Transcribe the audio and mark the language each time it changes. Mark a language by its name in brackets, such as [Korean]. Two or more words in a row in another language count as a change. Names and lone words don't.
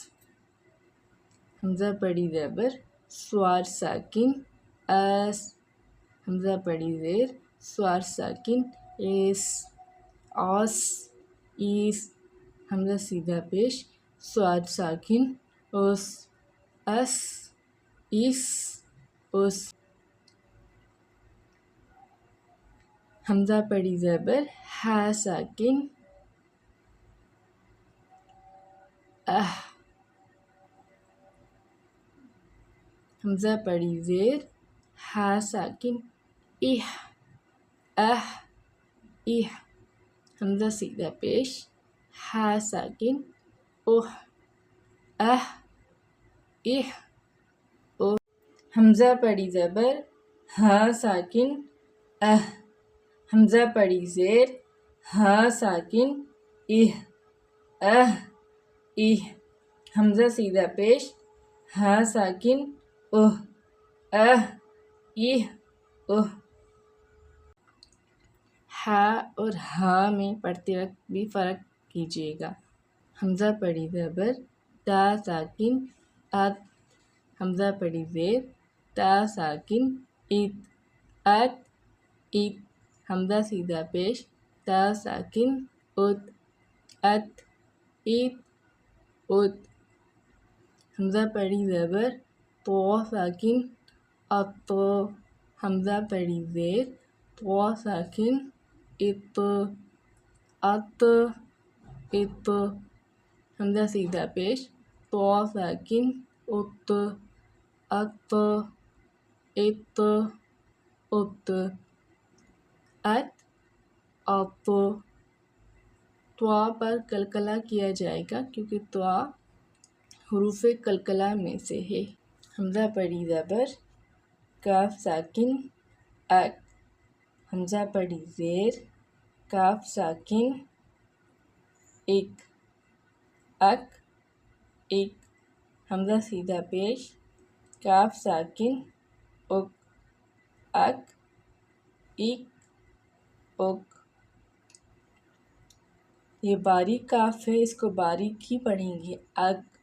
[Urdu] حمزہ پڑھی زبر، سوار ساکن ایس، حمزہ پڑھی زیر، سوار ساکن ایس، آس، ایس، حمزہ سیدھا پیش، سواد ساکن اس، ایس، ایس، اس، حمزہ پڑھی زبر، ہا ساکن اہ، حمزہ پڑھی زیر، ہا ساکن اہ، اہ، اہ، حمزہ سیدھا پیش، ہا ساکن اوہ، اہ، اہ، اوہ، حمزہ پڑھی زبر، ہا ساکن اہ، حمزہ پڑھی زیر، ہا ساکن اہ، اہ، اہ، حمزہ سیدھا پیش، ہا ساکن اوہ، اہ، اہ، اوہ، ہا اور ہا میں پڑھتے وقت بھی فرق کیجیے گا۔ حمزہ پڑھی زبر تا ساکن ات، حمزہ پڑھی زیر تا ساکن ات، ات ات، حمزہ سیدھا پیش تا ساکن ات، ات ات ات، حمزہ پڑھی زبر تو ساکن ات، حمزہ پڑھی زیر تو ساکن ات، ات ات، حمزہ سیدھا پیش تو ساکن ات، ات ات ات، ات ات، طا پر قلقلہ کیا جائے گا کیونکہ طا حروف قلقلہ میں سے ہے۔ حمزہ پڑھی زبر کاف ساکن اک، حمزہ پڑھی زیر کاف ساکن ایک، اک ایک، حمزہ سیدھا پیش کاف ساکن اک، اک ایک اک، یہ باریک کاف ہے، اس کو باریک ہی پڑھیں گے اک۔